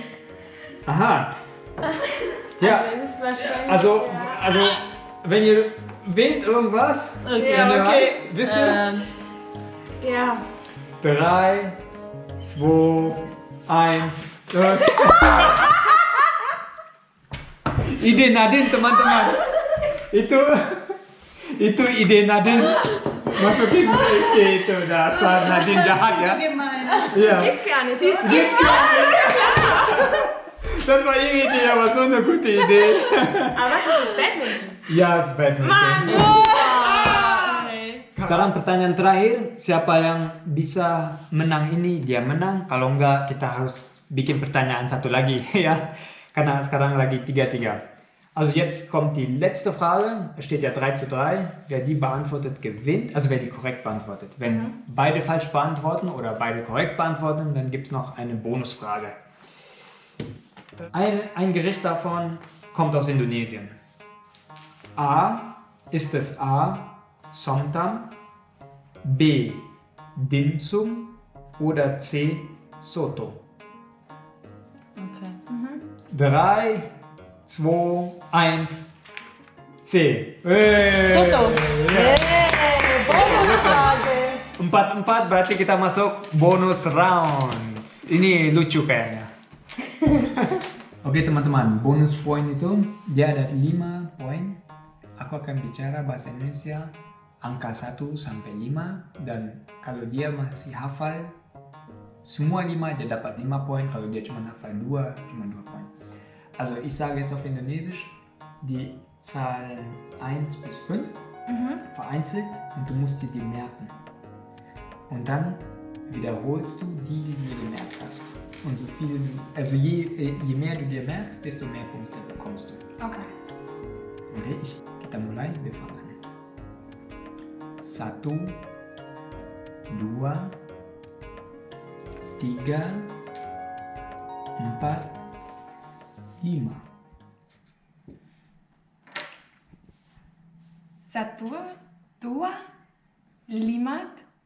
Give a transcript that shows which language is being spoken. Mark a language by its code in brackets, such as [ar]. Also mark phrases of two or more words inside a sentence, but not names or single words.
[de] Aha. Ja, Also es ist wahrscheinlich. also, ja. also wenn ihr wählt irgendwas, Okay. Ja, wenn ihr okay. weiß, wisst ihr? Ja. 3, 2, 1, los. [id] Ide Nadine teman-teman. Itu ide Nadine. Masukin itu dasar Nadine jahat ya. [de] gemein. Ja. Gibt's gar nicht. Das war ihre Idee, aber so eine gute Idee. Aber was ist das Badminton? Ya, es Badminton. Mann! [id] Sekarang pertanyaan terakhir, siapa yang bisa menang ini dia menang. Kalau enggak kita harus bikin pertanyaan satu lagi ya. Karena sekarang lagi 3-3. [de] Also jetzt kommt die letzte Frage. Es steht ja 3:3. Wer die beantwortet, gewinnt. Also wer die korrekt beantwortet. Wenn beide falsch beantworten oder beide korrekt beantworten, dann gibt es noch eine Bonusfrage. Ein Gericht davon kommt aus Indonesien. Ist es A. Somtam, B. Dimsum oder C. Soto? Okay. 3, 2, 1, C. Soto. Ya. Bonusfrage. [id] 4-4 berarti kita masuk [en] bonus round. [id] Ini lucu kayaknya. Oke teman-teman, bonus poin itu dia ada 5 poin. Aku akan bicara bahasa Indonesia angka 1 sampai 5 dan kalau dia masih hafal semua 5 dia dapat 5 poin, kalau dia cuma hafal 2 cuma 2 poin. [de] Also ich sage jetzt auf Indonesisch die Zahlen 1 bis 5 vereinzelt und du musst dir die merken. Und dann wiederholst du die du dir gemerkt hast. Und so viele du, also je mehr du dir merkst, desto mehr Punkte bekommst du. Okay. [id] Okay, kita mulai, [de] wir fangen an. 1, 2, 3, 4, 5. 1, 2, 5.